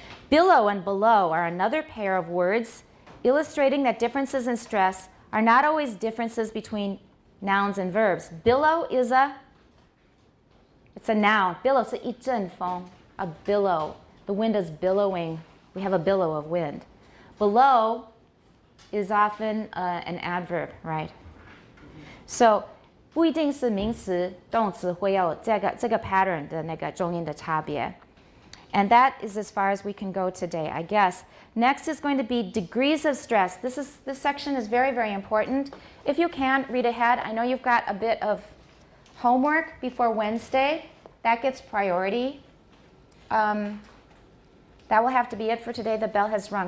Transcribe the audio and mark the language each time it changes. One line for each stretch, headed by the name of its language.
English: Below and below are another pair of words illustrating that differences in stress are not always differences between nouns and verbs. Billow is it's a noun. Billow
Chinese: 是一阵风,
English: a billow. The wind is billowing. We have a billow of wind. Below is often an adverb, right?
Chinese: So 不一定是名词动词会有这个 pattern 的那个重音的差别.
English: And that is as far as we can go today, I guess. Next is going to be degrees of stress. This section is very, very important. If you can, read ahead. I know you've got a bit of homework before Wednesday. That gets priority. That will have to be it for today. The bell has rung.